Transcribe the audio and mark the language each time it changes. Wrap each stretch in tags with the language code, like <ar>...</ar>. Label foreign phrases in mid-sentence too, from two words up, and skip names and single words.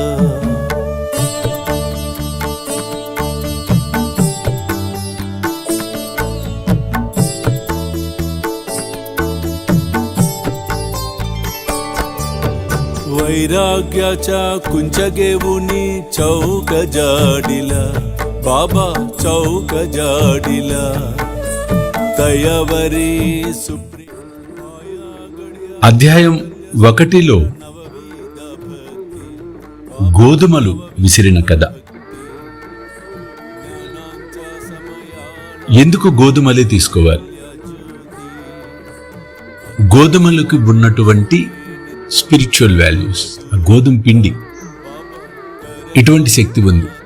<mr>वैराग्याच्या कुंचगेवुनी चौक जाडिला बाबा चौक जाडिला दयावरी</mr> <te>అధ్యాయం 1లో గోధుమలు విసిరిన కథ. ఎందుకు గోధుమలే తీసుకోవాలి? గోధుమలకు ఉన్నటువంటి</te> <en>spiritual values,</en> <te>గోధుమ పిండి ఇటువంటి శక్తి ఉంది.</te>